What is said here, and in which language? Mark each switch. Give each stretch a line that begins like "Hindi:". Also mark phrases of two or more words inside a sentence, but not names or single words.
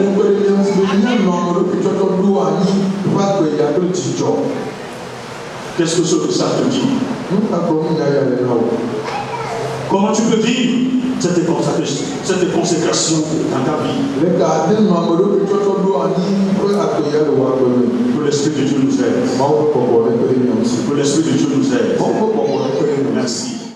French: Qu'est-ce que ça te dit? Comment tu peux vivre cette consécration dans ta vie? Que l'Esprit de Dieu nous
Ewe: Mawu ƒe bɔbɔ nekpe ɖe mia ŋuti.
French: Que l'Esprit de Dieu nous aide.
Ewe: Mawu ƒe bɔbɔ nekpe ɖe mia ŋuti.
French: Merci.